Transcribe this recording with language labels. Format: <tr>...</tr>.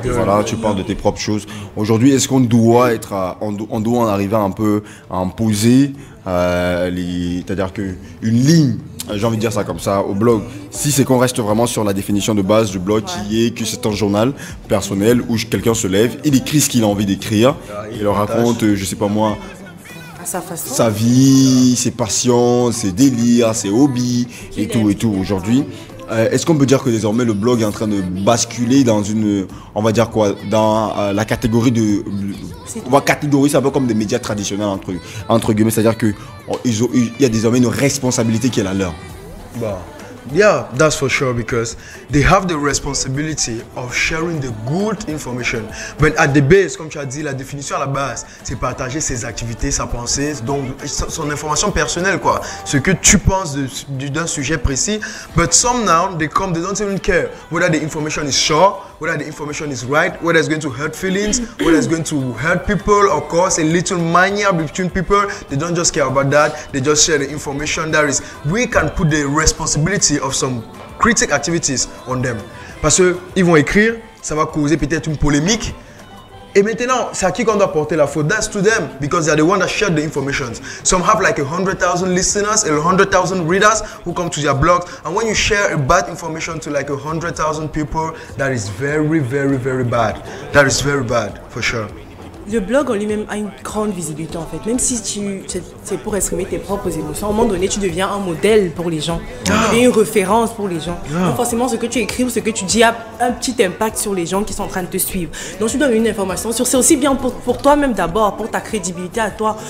<fr>Voilà, tu parles de tes propres choses. Aujourd'hui, est-ce qu'on doit on doit en arriver un peu à imposer c'est-à-dire qu'une ligne, j'ai envie de dire ça comme ça, au blog, si c'est qu'on reste vraiment sur la définition de base du blog qui est que c'est un journal personnel où quelqu'un se lève, il écrit ce qu'il a envie d'écrire, il leur raconte, je sais pas moi, sa vie, ses passions, ses délires, ses hobbies et tout aujourd'hui. Est-ce qu'on peut dire que désormais le blog est en train de basculer dans une, on va dire quoi, dans la catégorie on va catégoriser un peu comme des médias traditionnels entre guillemets, c'est-à-dire que il y a désormais une responsabilité qui est la leur.</fr> <en>Yeah, that's for sure, because they have the responsibility of sharing the good information.</en> <fr>But at the base, comme tu as dit, la définition à la base, c'est partager ses activités, sa pensée, donc son information personnelle, quoi. Ce que tu penses d'un sujet précis.</fr> <en>But some now, they don't even care whether the information is sure, whether the information is right, whether it's going to hurt feelings, whether it's going to hurt people or cause a little mania between people. They don't just care about that. They just share the information. We can put the responsibility of some critic activities on them. Parce qu'ils vont écrire, ça va causer peut-être une polémique.</en> <fr>Et maintenant, c'est à qui qu'on doit porter la faute?</fr> <en>That's to them, because they are the one that share the information. Some have like 100,000 listeners and 100,000 readers who come to their blogs. And when you share a bad information to like 100,000 people, that is very, very, very bad. That is very bad, for sure.</en> <fr>Le blog en lui-même a une grande visibilité en fait. Même si c'est pour exprimer tes propres émotions, à un moment donné, tu deviens un modèle pour les gens. Tu deviens une référence pour les gens. Donc forcément, ce que tu écris ou ce que tu dis a un petit impact sur les gens qui sont en train de te suivre. Donc tu donnes une information. C'est aussi bien pour toi-même d'abord, pour ta crédibilité à toi.</fr>